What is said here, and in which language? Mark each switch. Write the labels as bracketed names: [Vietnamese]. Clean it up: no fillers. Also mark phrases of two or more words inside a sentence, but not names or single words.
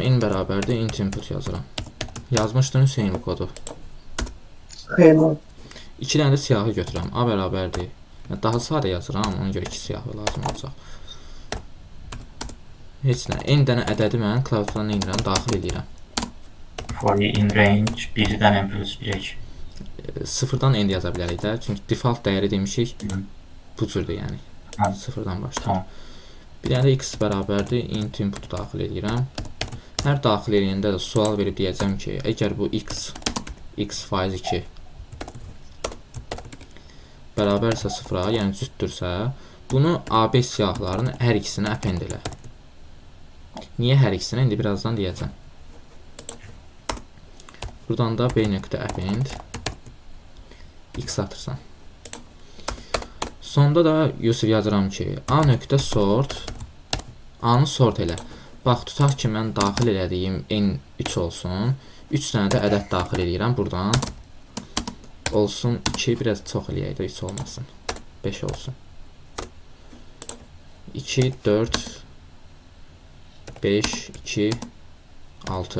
[Azerbaijani] N bərabərdir [English] int input [Azerbaijani] yazıram. Yazmışdın Hüseyin bu kodu. Xeyr. 2 dənə də siyahı götürürəm. A bərabərdir. Daha sadə yazıram, ona görə 2 siyahı lazım olacaq. Heç nə. N dənə ədədi mən klaviatura nə edirəm? Daxil edirəm. [English] For in range [Azerbaijani] 1-dən [English] n plus 1. [Azerbaijani] Sıfırdan n yaza bilərik də. Çünki default dəyəri demişik. Bu cürdür yəni. Sıfırdan başlayır. Bir dənə də x bərabərdir [English] int input [Azerbaijani] daxil edirəm. Hər daxil edəndə də sual verib deyəcəm ki, əgər bu x faiz 2 bərabərsə sıfıra, yəni cütdürsə, bunu AB siyahılarının hər ikisinə append elə. Niyə hər ikisinə? İndi birazdan deyəcəm. Buradan da b.append x atırsan. Sonda da Yusuf yazıram ki, a.sort a-nı sort elə. Bax, tutaq ki, mən daxil elədiyim n3 olsun. 3 dənə də ədəd daxil edirəm buradan. Olsun 2, biraz çox eləyək də 3 olmasın. 5 olsun. 2, 4, 5, 2, 6.